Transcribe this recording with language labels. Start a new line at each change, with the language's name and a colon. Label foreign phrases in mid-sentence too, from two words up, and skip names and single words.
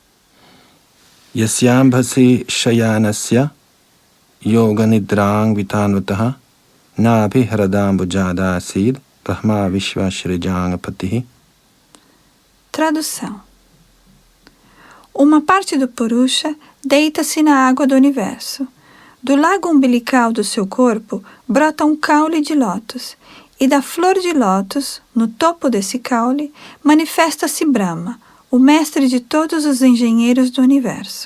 Sanskrit: यस्याम्भसि शयानस्य योगनिद्रां वितन्वतः नाभिह्रदाम्बुजादासीद् ब्रह्मा विश्वसृजां पतिः.
Portuguese: Tradução. Uma parte do Purusha deita-se na água do universo. Do lago umbilical do seu corpo brota um caule de lótus, e da flor de lótus, no topo desse caule, manifesta-se Brahma, o mestre de todos os engenheiros do universo.